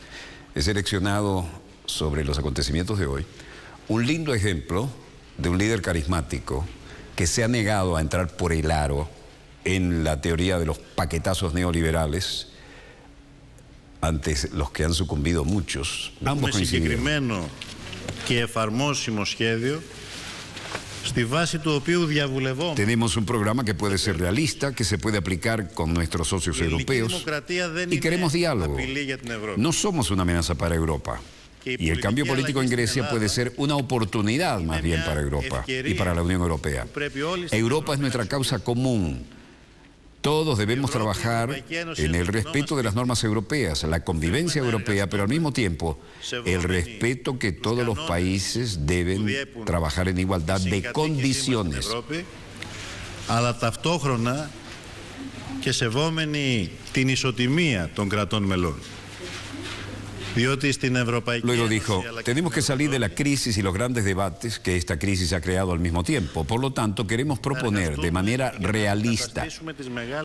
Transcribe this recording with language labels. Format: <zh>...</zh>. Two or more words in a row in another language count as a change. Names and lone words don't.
<es>He seleccionado sobre los acontecimientos de hoy un lindo ejemplo de un líder carismático que se ha negado a entrar por el aro en la teoría de los paquetazos neoliberales, ante los que han sucumbido muchos. Ambos coincidieron.</es> <el>Συγκεκριμένο και εφαρμόσιμο σχέδιο, στη βάση του οποίου διαβουλευόμαστε.</el> <es>Tenemos un programa que puede ser realista, que se puede aplicar con nuestros socios europeos y queremos diálogo. No somos una amenaza para Europa. Y el cambio político en Grecia puede ser una oportunidad más bien para Europa y para la Unión Europea. Europa es nuestra causa común. Todos debemos trabajar en el respeto de las normas europeas, la convivencia europea, pero al mismo tiempo el respeto que todos los países deben trabajar en igualdad de condiciones.</es> <el>Αλλά ταυτόχρονα και σεβόμενοι την ισοτιμία των κρατών μελών.</el> <es>Luego dijo, tenemos que salir de la crisis y los grandes debates que esta crisis ha creado al mismo tiempo. Por lo tanto, queremos proponer de manera realista</es>